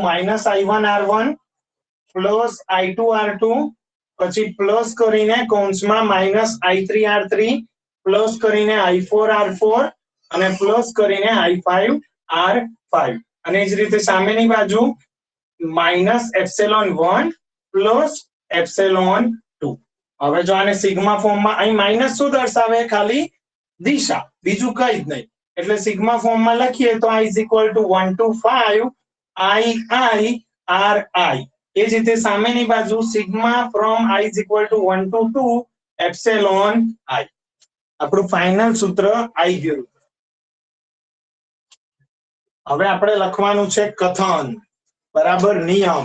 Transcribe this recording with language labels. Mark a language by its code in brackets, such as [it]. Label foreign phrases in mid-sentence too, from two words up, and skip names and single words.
[gu] -I1R1 પ્લસ I2R2, પછી પ્લસ કરીને કૌંસમાં -I3R3 પ્લસ કરીને I4R4 અને પ્લસ કરીને I5R5. અને એ જ રીતે સામેની બાજુ -ε1 પ્લસ ε2. હવે જો આને સિગ્મા ફોર્મમાં, અહીં માઇનસ શું દર્શાવે? ખાલી દિશા, બીજું કઈ જ નહીં. એટલે સિગ્મા ફોર્મમાં લખીએ તો [en] I is equal to 1 to 5 [gu] II એ જ રીતે સામેની બાજુ સિગ્મા ફ્રોમ [en] I is equal to 1 to 2 [gu] એપ્સિલોન I. આપણું ફાઇનલ સૂત્ર આવી ગયું. હવે આપણે લખવાનું છે કથન. બરાબર. નિયમ.